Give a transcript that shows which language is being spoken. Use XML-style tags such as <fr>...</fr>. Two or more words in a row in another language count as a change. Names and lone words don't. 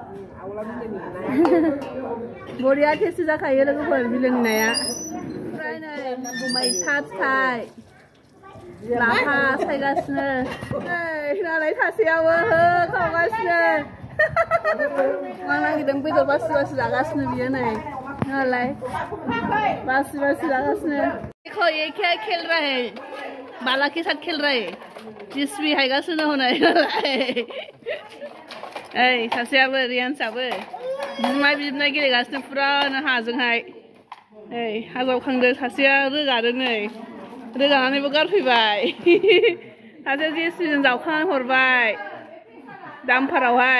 <brx>बरिया टेस्टि जाखायो लोगोफोर बिलोनि नाया ओमफ्राय नै मैथा फिथाइ लाफा सायगासिनो नै नालाय सासेयावबो होखावगासिनो मा नागिरदों बेदर बासि बासि जागासिनो बियो नै नालाय बासि बासि जागासिनो</brx> <hi>देखो ये क्या खेल रहा है बाला के साथ खेल रहा है</hi> <brx>जिसमें हायगासिनो होनाय ओइ सासेयाबो रियानसाबो बिमाय गेलेगासिनो फुरानो हाजोंहाय ओइ हाजावखांदों सासेया रोगादों नै रोगानानैबो गारफैबाय सासे जेसिबिजों जावखांनानै हरबाय दामफारावहाय</brx>